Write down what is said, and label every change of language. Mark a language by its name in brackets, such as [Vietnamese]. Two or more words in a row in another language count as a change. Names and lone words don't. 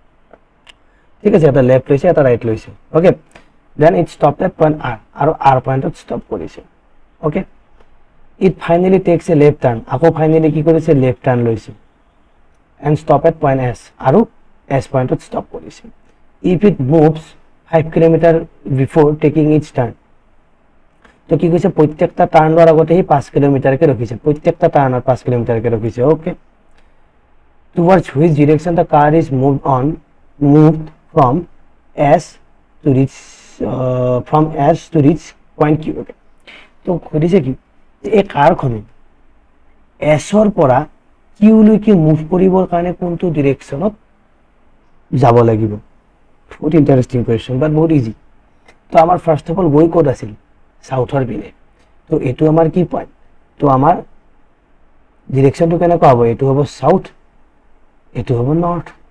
[Assamese] ঠিক আছে এটা লেফট লৈছে এটা ৰাইট লৈছে [English] okay then it stop at point R [Assamese] আৰু [English] R pointত stop [Assamese] কৰিছে [English] okay it finally takes a left turn [Assamese] আকৌ ফাইনেলি কি কৰিছে [English] left turn লৈছে and stop at point S আৰু S pointত stop কৰিছে if it moves 5 kilometer before taking its turn [Assamese] তো কি কৈছে প্ৰত্যেকটা টাৰ্ণৰ আগতে হি 5 কিলোমিটাৰ কে ৰখিছে প্ৰত্যেকটা টাৰ্ণৰ 5 কিলোমিটাৰ কে ৰখিছে [English] okay towards which direction the car is moved from S to reach point Q okay [Assamese] তো সুধিছে কি এই কাৰখনে এছৰ পৰা কিউলৈকে মুভ কৰিবৰ কাৰণে কোনটো ডিৰেকশ্যনত যাব লাগিব বহুত [English] interesting question but [Assamese] বহুত ইজি তো আমাৰ [English] first of all [Assamese] গৈ ক'ত আছিল সাউথৰ পিনে তো এইটো আমাৰ কি পইণ্ট তো আমাৰ ডিৰেকশ্যনটো কেনেকুৱা হ'ব এইটো হ'ব সাউথ এইটো হ'ব নৰ্থ